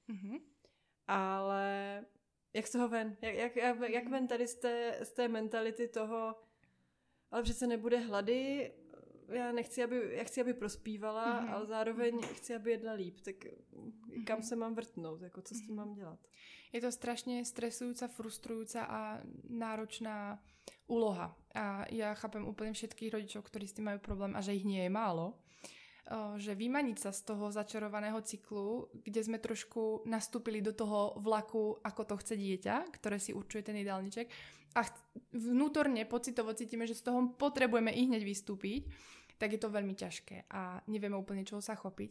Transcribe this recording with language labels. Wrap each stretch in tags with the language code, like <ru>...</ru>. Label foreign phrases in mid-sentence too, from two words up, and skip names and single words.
<cs>Ale jak z toho ven? Jak ven tady z té mentality toho, ale přece nebude hlady, já chci, aby prospívala, ale zároveň chci, aby jedla líp, tak kam se mám vrtnout, jako co s tím mám dělat?</cs> <sk>Je to strašne stresujúca, frustrujúca a náročná úloha. A ja chápem úplne všetkých rodičov, ktorí s tým majú problém a že ich nie je málo. Že vymaniť sa z toho začarovaného cyklu, kde sme trošku nastúpili do toho vlaku, ako to chce dieťa, ktoré si určuje ten jedálniček a vnútorne pocitovo cítime, že z toho potrebujeme i hneď vystúpiť, tak je to veľmi ťažké a nevieme úplne čoho sa chopiť.</sk>